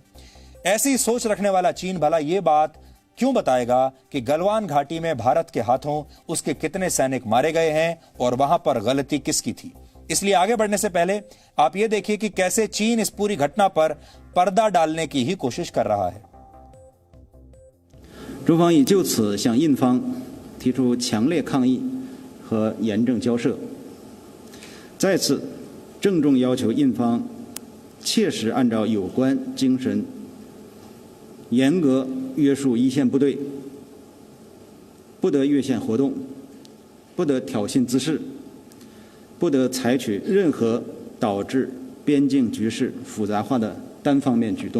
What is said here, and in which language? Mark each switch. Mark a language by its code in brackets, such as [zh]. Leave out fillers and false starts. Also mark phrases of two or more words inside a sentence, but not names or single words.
[hi] ऐसी सोच रखने वाला चीन भला यह बात क्यों बताएगा कि गलवान घाटी में भारत के हाथों उसके कितने सैनिक मारे गए हैं और वहां पर गलती किसकी थी? इसलिए आगे बढ़ने से पहले आप यह देखिए कि कैसे चीन इस पूरी घटना पर पर्दा डालने की ही कोशिश कर रहा है। [zh] 中方已就此向印方提出强烈抗议和严正交涉，再次郑重要求印方切实按照有关精神，严格约束一线部队，不得越线活动，不得挑衅滋事，不得采取任何导致边境局势复杂化的单方面举动。